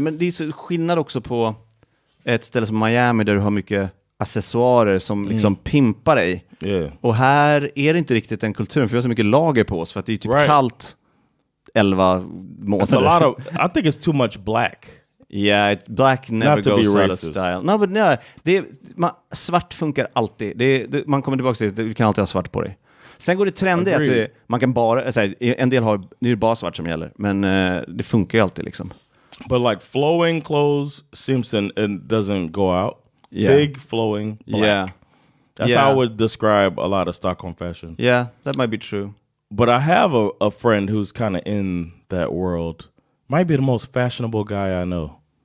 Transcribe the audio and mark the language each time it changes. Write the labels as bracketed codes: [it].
[sv] Men det är så skillnad också på ett ställe som Miami där du har mycket accessoarer som liksom pimpar dig. [en] Yeah. [sv] Och här är det inte riktigt den kulturen, för vi har så mycket lager på oss för att det är typ kallt 11 månader. [en] I think it's too much black. Yeah, black never goes out of style. No, but no, [sv] svart funkar alltid. Man kommer tillbaka till det, du kan alltid ha svart på dig. Sen går det trendigt att man kan bara... en del har... Nu är det bara svart som gäller. Men det funkar ju alltid liksom. [en] But like flowing clothes seems and doesn't go out. Yeah. Big flowing black. Yeah. That's how I would describe a lot of Stockholm fashion. Yeah, that might be true. But I have a friend who's kind of in that world. Might be the most fashionable guy I know.